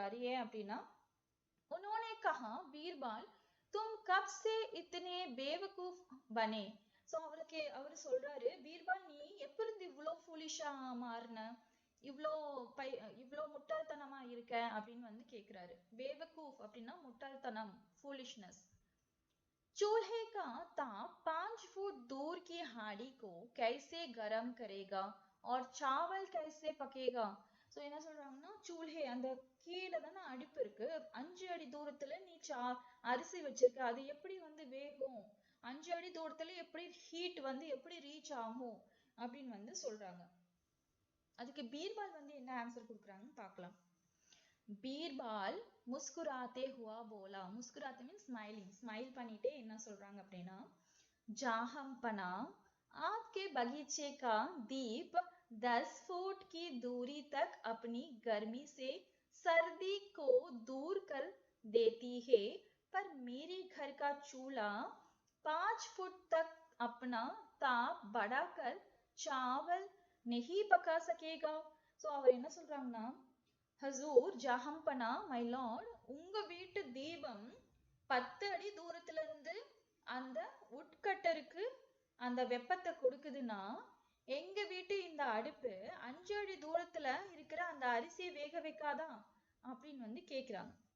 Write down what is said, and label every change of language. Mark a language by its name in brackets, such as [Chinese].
[Tamil] ஏன் அப்படின்னா [Hindi] उन्होंने कहा बीरबल तुम कब से इतने बेवकूफ बने. [Tamil] ஸோ அவர் சொல்றாரு, பீர்பால் நீ எப்ப இருந்து இவ்வளோ ஃபூலிஷா மாறின, இவ்வளோ முட்டாள்தனமா இருக்க அப்படின்னு வந்து கேக்குறாரு. बेवकूफ அப்படின்னா முட்டாள்தனம், फूलिशनेस. [Hindi] चूल्हे का ताप 5 फुट दूर की हांडी को कैसे गर्म करेगा और चावल कैसे पकेगा. [Tamil] ஸோ என்ன சொல்றாங்கன்னா சூல்ஹே அந்த கீழே தானே அடுப்பு இருக்கு, 5 அடி தூரத்துல நீ அரிசி வச்சிருக்க, அது எப்படி வந்து வேகும், 5 அடி தூரத்துல எப்படி ஹீட் வந்து எப்படி ரீச் ஆகும் அப்படின்னு வந்து சொல்றாங்க. அதுக்கு பீர்பால் வந்து என்ன ஆன்சர் கொடுக்குறாங்கன்னு பார்க்கலாம். [Hindi] பீர்பால் முஸ்குராத்தே ஹுவா போலா. [Tamil] முஸ்குராத்தே மீன்ஸ் ஸ்மைலிங், ஸ்மைல் பண்ணிட்டே என்ன சொல்றாங்க அப்படின்னா, [Hindi] ஜாஹம்பனா आपके बगीचे का दीप 10 फुट की दूरी तक अपनी गर्मी से सर्दी को दूर कर देती है, पर मेरे घर का चूल्हा 5 फुट तक अपना ताप बढ़ाकर चावल नहीं पका सकेगा. [Tamil] ஸோ அவர் என்ன சொல்றாங்கன்னா, ஹசூர் ஜஹம்பனா மை லார்ட், உங்க வீட்டு தீபம் 10 அடி தூரத்துல இருந்து அந்த உட்கட்டருக்கு அந்த வெப்பத்தை கொடுக்குதுன்னா எங்க வீட்டு இந்த அடுப்பு 5 அடி தூரத்துல இருக்கிற அந்த அரிசியை வேக வைக்காதா அப்படின்னு வந்து கேக்குறாங்க.